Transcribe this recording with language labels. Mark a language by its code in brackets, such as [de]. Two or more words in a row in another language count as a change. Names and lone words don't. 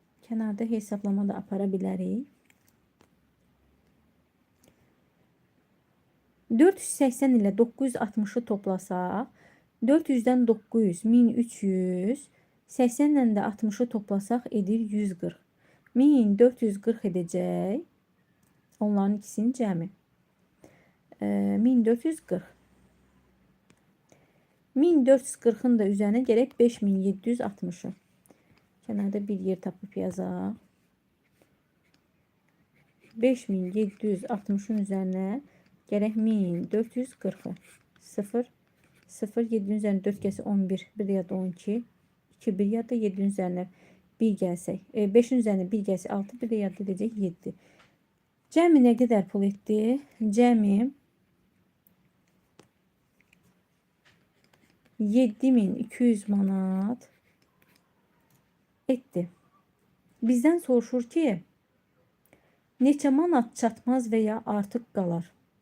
[az] Kənarda hesablama da apara bilərik. 480 ilə 960'ı toplasaq, 400'dən 900, 1300, 80 ilə də 60'ı toplasaq edir 140. 1440 edəcək. Onların ikisinin cəmi. 1440. [tr] 1440'ın da üzerine gerek 5760'ı. [az] Kenarda bir yer tapıp yazaq. [tr] 5760'ın üzerine gerek 1440'ı. [az] 0, 0, 7'nin üzerine 4 gəlsə 11, 1 ya da 12, 2, 1 ya da 7'nin üzerine 1 gəlsək, 5'in üzerine 1 gəlsə 6, 1 de ya da edəcək 7. Cəmi nə qədər pul etdi? Cəmi 7200 manat etdi. Bizdən soruşur ki, neçə manat çatmaz veya artıq qalar?